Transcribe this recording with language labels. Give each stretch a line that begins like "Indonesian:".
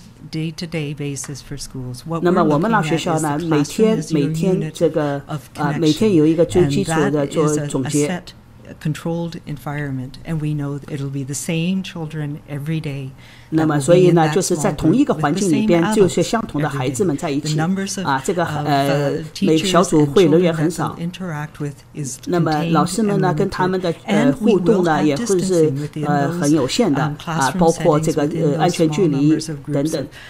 English: day-to-day basis for schools.
Chinese: 那么我们让学校呢每天这个每天有一个最基础的做总结。
English: controlled environment, and we know it'll be the same children every day.
Chinese: 那么所以呢，就是在同一个环境里边，就是相同的孩子们在一起这个每个小组会人员很少。那么老师们呢，跟他们的互动呢，也会是很有限的包括这个安全距离等等。